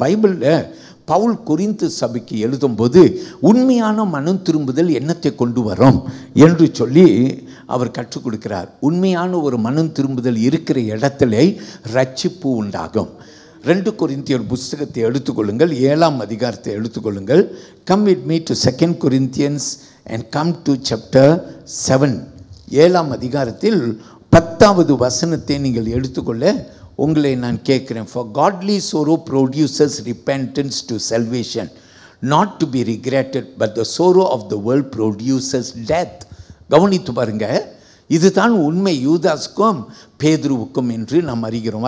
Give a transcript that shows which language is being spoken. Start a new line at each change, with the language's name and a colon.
Tamil: பைபிளில் பவுல் கொரிந்து சபைக்கு எழுதும்போது உண்மையான மனம் திரும்புதல் என்னத்தை கொண்டு வரும் என்று சொல்லி அவர் கற்றுக் கொடுக்கிறார். உண்மையான ஒரு மனம் திரும்புதல் இருக்கிற இடத்துல ரட்சிப்பு உண்டாகும். 2 கொரிந்தியர் புஸ்தகத்தை எடுத்துக்கொள்ளுங்கள், 7ஆம் அதிகாரத்தை எடுத்துக்கொள்ளுங்கள். Come with me to 2 Corinthians and come to chapter 7. 7ஆம் அதிகாரத்தில் 10வது வசனத்தை நீங்கள் எடுத்துக்கொள்ள உங்களை நான் கேட்கிறேன்.
English: For godly sorrow produces repentance to salvation, not to be regretted, but the sorrow of the world produces death.
Tamil: கவனித்து பாருங்க, இதுதான் உண்மை யூதாஸ்க்கும் பேதுருவுக்கும் என்று நாம் அறிகிறோம்.